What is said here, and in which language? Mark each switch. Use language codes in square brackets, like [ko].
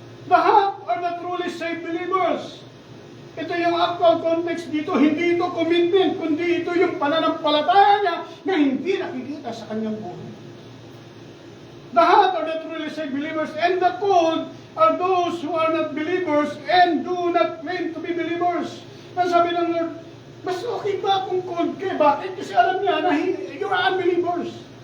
[en] The half are the truly saved believers. [tl] Ito yung actual context dito. Hindi ito commitment, kundi ito yung pananampalataya niya na hindi nakikita sa kanyang buhay. [en] The half are the truly saved believers, and the cold are those who are not believers and do not claim to be believers. [tl] Ang sabi ng Lord, mas okay ba kung cold ka? Bakit? Kasi alam niya na [en] you're unbelievers.